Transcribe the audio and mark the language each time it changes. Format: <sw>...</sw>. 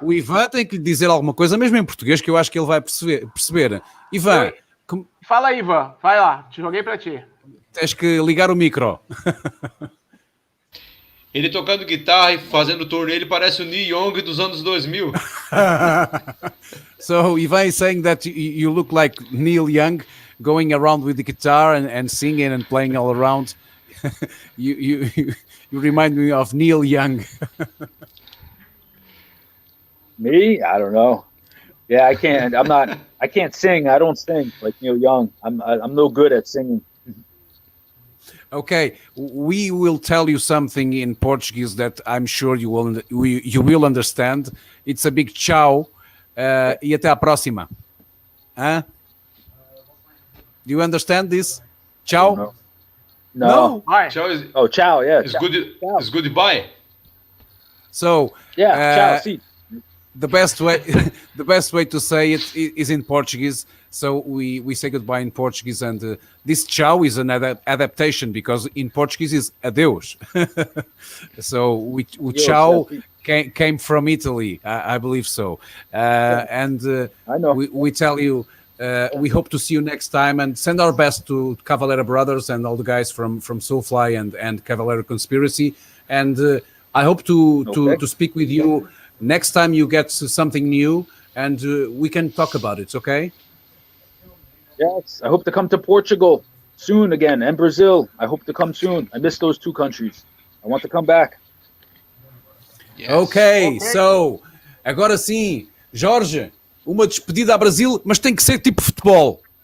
<pt>O Ivan tem que lhe dizer alguma coisa, mesmo em português, que eu acho que ele vai perceber. Ivan. Fala, Ivan. Vai lá, te joguei para ti. Tens que ligar o micro. Ele tocando guitarra e fazendo turnê, ele parece o Neil Young dos anos 2000.</pt> <en>So, Ivan is saying that you look like Neil Young, going around with the guitar and singing and playing all around. you remind me of Neil Young. Me? I don't know. Yeah, I can't. I can't sing. I don't sing like Neil Young. I'm no good at singing. Okay, we will tell you something in Portuguese that I'm sure you will understand. It's a big</en> <pt>tchau e até a próxima.</pt> <en>Huh? Do you understand this? Tchau? No. Tchau is, ciao, yeah. It's good. It's goodbye. So yeah, ciao. See. The best way to say it is in Portuguese. So we say goodbye in Portuguese, and this ciao is an adaptation because in Portuguese is adeus. So ciao came from Italy, I believe so. And I know. We tell you we hope to see you next time, and send our best to Cavalera Brothers and all the guys from Soulfly and Cavalera Conspiracy. And I hope to speak with you next time you get something new, and we can talk about it. Okay? Yes, I hope to come to Portugal soon again, and Brazil. I hope to come soon. I miss those two countries. I want to come back. Yes. Okay, so</en> <pt>agora sim, Jorge, uma despedida a Brasil, mas tem que ser tipo futebol.</pt>